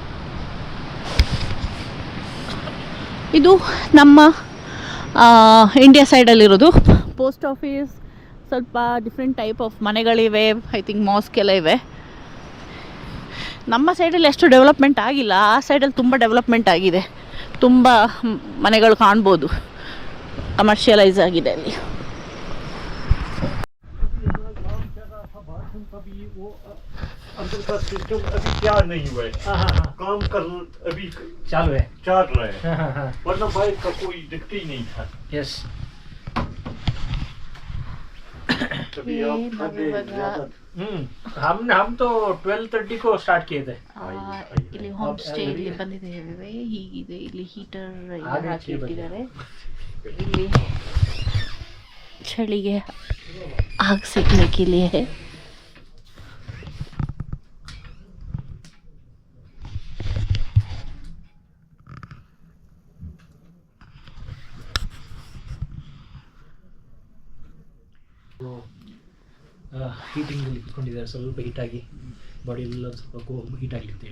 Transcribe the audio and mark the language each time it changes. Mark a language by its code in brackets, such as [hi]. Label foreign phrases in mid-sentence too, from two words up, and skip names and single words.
[kn] ಇದು ನಮ್ಮ ಇಂಡಿಯಾ ಸೈಡಲ್ಲಿರೋದು [en] post office. [kn] ಸ್ವಲ್ಪ [en] different type of [kn] ಮನೆಗಳಿವೆ, [en] I think [kn] ಮಾಸ್ಕ್ ಎಲ್ಲ ಇವೆ. ನಮ್ಮ ಸೈಡಲ್ಲಿ ಅಷ್ಟು ಡೆವಲಪ್ಮೆಂಟ್ ಆಗಿಲ್ಲ, ಆ ಸೈಡಲ್ಲಿ ತುಂಬ ಡೆವಲಪ್ಮೆಂಟ್ ಆಗಿದೆ, ತುಂಬ ಮನೆಗಳು ಕಾಣ್ಬೋದು, ಕಮರ್ಷಿಯಲೈಸ್ ಆಗಿದೆ ಅಲ್ಲಿ. [hi] अंदर का सिस्टम अभी तैयार नहीं हुआ है। काम कर अभी चालू है, चल रहा है, वरना बाइक का कोई दिक्कत ही नहीं था। यस। तभी आप खड़े ज़्यादा हम तो 12:30 को स्टार्ट किए थे। [kn] ಇಲ್ಲಿ ಹೋಮ್ ಸ್ಟೇ ಇಲ್ಲಿ ಬಂದಿದ್ದೇವೆ. ಹೀಗಿದೆ, ಇಲ್ಲಿ ಹೀಟರ್ ಹಾಕಿಟ್ಟಿದ್ದಾರೆ. ಇಲ್ಲಿ ಚಳಿಗೆ ಆಗ ಸಿಗ್ನೆ [hi] के लिए है. [kn] ಹೀಟಿಂಗಲ್ಲಿ ಕುತ್ಕೊಂಡಿದ್ದಾರೆ, ಸ್ವಲ್ಪ ಹೀಟಾಗಿ ಬಾಡಿ ಎಲ್ಲ ಸ್ವಲ್ಪ ಹೀಟ್ ಆಗಲಿ ಅಂತೇಳಿ.